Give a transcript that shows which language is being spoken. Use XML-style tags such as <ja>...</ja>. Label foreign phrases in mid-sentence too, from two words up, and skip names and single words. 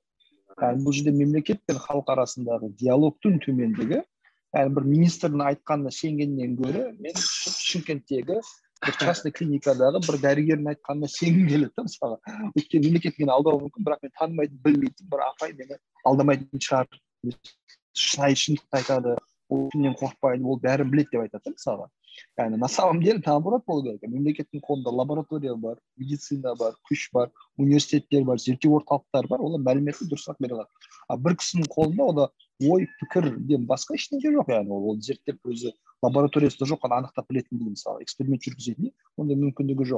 <kk>Бұл жерде мемлекет пен халық арасындағы диалогтың төмендігі, бір министрдің айтқанына сенгеннен гөрі, мен Шымкенттегі бір частный клиникадағы бір дәрігердің айтқанына сенгім келеді, мысалы. Өйткені мемлекет мені алдауы мүмкін, бірақ мен танымайтын, білмейтін бір апай мені алдамайтын шығар, шынайы шындықты айтады, ол күннен қорықпайды, ол бәрін біледі деп айтады, мысалы.</kk> <ru>На самом деле наоборот</ru> <kk>болу керек. Мемлекеттің қолында лаборатория бар, медицина бар, күш бар, университеттер бар, зерттеу орталықтар бар, олар мәліметті дұрысырақ бере алады. Бір кісінің қолында ой пікірден басқа ештеңе жоқ, яғни ол зерттеп өзі лабораториясында жоқ қана анықтап білетін дейді, мысалы эксперимент жүргізетін ондай мүмкіндігі жоқ.</kk>